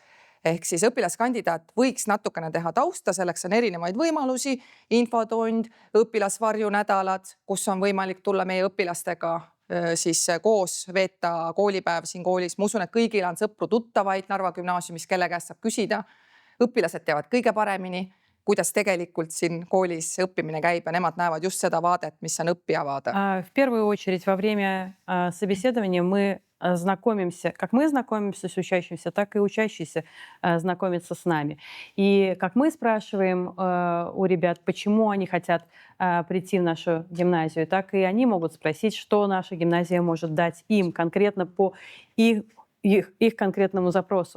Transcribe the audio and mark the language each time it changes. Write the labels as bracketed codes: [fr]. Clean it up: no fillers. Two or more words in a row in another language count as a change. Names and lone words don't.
[et] Ehk siis õpilaskandidaat võiks natukene teha tausta, selleks on erinevaid võimalusi, infotund, õpilasvarjunädalad, kus on võimalik tulla meie õpilastega siis koos veeta koolipäev siin koolis. Ma usun, et kõigil on sõpru-tuttavaid Narva gümnaasiumis, kelle käest saab küsida. Õpilased teavad kõige paremini, kuidas tegelikult siin koolis õppimine käib ja nemad näevad just seda vaadet, mis on õppija vaade. [ru] В первую очередь во время собеседования мы знакомимся, как мы знакомимся с учащимся, так и учащиеся знакомятся с нами. И как мы спрашиваем у ребят, почему они хотят прийти в нашу гимназию, так и они могут спросить, что наша гимназия может дать им конкретно по их конкретному запросу.